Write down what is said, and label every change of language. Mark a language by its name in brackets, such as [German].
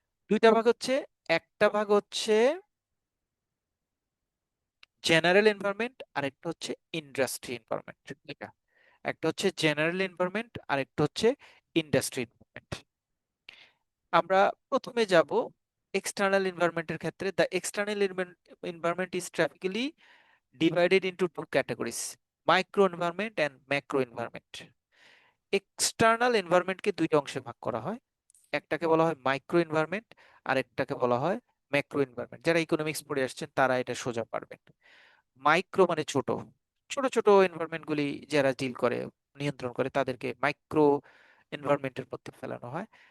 [Bangla] 2টা ভাগ হচ্ছে, একটা ভাগ হচ্ছে জেনারেল এনভায়রনমেন্ট আর একটা হচ্ছে ইন্ডাস্ট্রি এনভায়রনমেন্ট। এটা একটা হচ্ছে জেনারেল এনভায়রনমেন্ট আর একটা হচ্ছে ইন্ডাস্ট্রি এনভায়রনমেন্ট। আমরা প্রথমে যাব এক্সটার্নাল এনভায়রনমেন্টের ক্ষেত্রে। [English] The external environment is typically divided into two categories: micro environment and macro environment. [Bangla] External এনভায়রনমেন্টকে 2টা অংশে ভাগ করা হয়, একটাকে বলা হয় মাইক্রো এনভায়রনমেন্ট আর একটাকে বলা হয় ম্যাক্রো এনভায়রনমেন্ট। যারা ইকোনমিক্স পড়ে আসছেন তারা এটা সোজা পারবেন। মাইক্রো মানে ছোট, ছোট ছোট এনভায়রনমেন্ট গুলি যারা ডিল করে, নিয়ন্ত্রণ করে, তাদেরকে মাইক্রো এনভায়রনমেন্টের মধ্যে ফেলানো হয়।